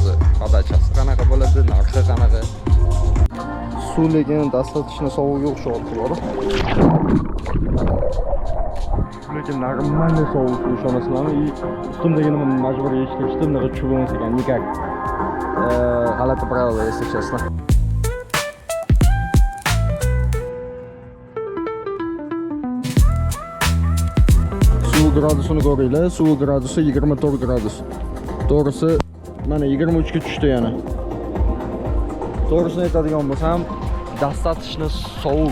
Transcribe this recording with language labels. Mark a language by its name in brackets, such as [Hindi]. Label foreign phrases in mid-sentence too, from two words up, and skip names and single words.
[Uzbek] Podachasi qanaqa bo'ladi, narxi qanaqa. Suv lekin достаточно sovuq yo'q shu bor. Lekin normalniy sovuq suv ishonasizlarmi? Ustimdagi nima majburiy eshitishdim, nima tushib bo'lmas ekan, nikak. [Russian] G'alati правила, если честно. [Uzbek] Suv gradusini ko'ringlar. Suv gradusi 24 gradus. To'g'risi mana 23 ga tushdi yana. To'g'risini aytadigan bo'lsam, достаточно sovuq.